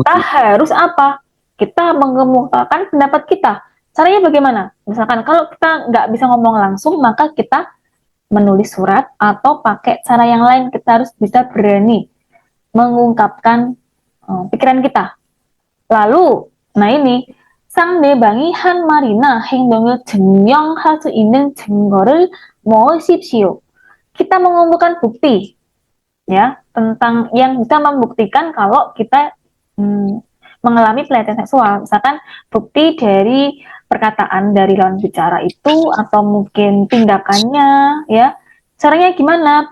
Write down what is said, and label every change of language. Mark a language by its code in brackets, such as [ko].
[id] kita harus apa? Kita mengemukakan pendapat kita. Caranya bagaimana? Misalkan kalau kita nggak bisa ngomong langsung, maka kita menulis surat atau pakai cara yang lain. Kita harus bisa berani mengungkapkan pikiran kita. [ko] Lalu, nah ini 상대방이 한 말이나 행동을 증명할 수 있는 증거를 모으십시오. [id] Kita mengumpulkan bukti ya tentang yang bisa membuktikan kalau kita mengalami pelecehan seksual. Misalkan bukti dari perkataan dari lawan bicara itu atau mungkin tindakannya ya. Caranya gimana?